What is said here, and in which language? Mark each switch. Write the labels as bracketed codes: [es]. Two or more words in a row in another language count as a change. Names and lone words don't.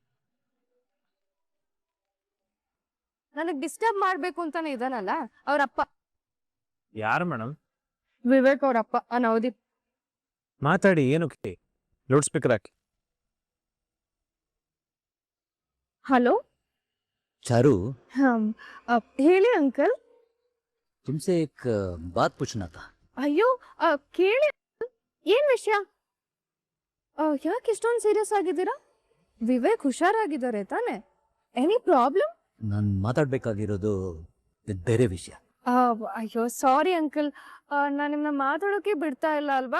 [kn] ನನಗ್ ಡಿಸ್ಟರ್ಬ್ ಮಾಡ್ಬೇಕು ಅಂತಾನೆ ಇದಾನಲ್ಲ ಅವ್ರಪ್ಪ. ಯಾರು ಮೇಡಮ್? ವಿವೇಕ್ ಅವ್ರಪ್ಪ ನವದೀಪ್. ಮಾತಾಡಿ, ಏನು [en] loud speaker [kn] ಹಾಕಿ. ಹಲೋ [hi] चारू, [kn] ಹೇಳಿ ಅಂಕಲ್. [hi] तुमसे एक बात पूछना था. [kn] ಅಯ್ಯೋ ಕೇಳಿ, ಏನ್ ವಿಷಯ? ಯಾಕೆ ಇಷ್ಟೊಂದು ಸೀರಿಯಸ್ ಆಗಿದ್ದೀರಾ? ವಿವೇಕ್ ಹುಷಾರಾಗಿದ್ದಾರೆ ತಾನೆ? [en] any problem? [kn] ನಾನು ಮಾತಾಡ್ಬೇಕಾಗಿರೋದು ಬೇರೆ ವಿಷಯ. ಅಯ್ಯೋ [en] sorry uncle, [kn] ನಾನು ನಿಮ್ಮನ್ನ ಮಾತಾಡೋಕೆ ಬಿಡ್ತಾ ಇಲ್ಲ ಅಲ್ವಾ?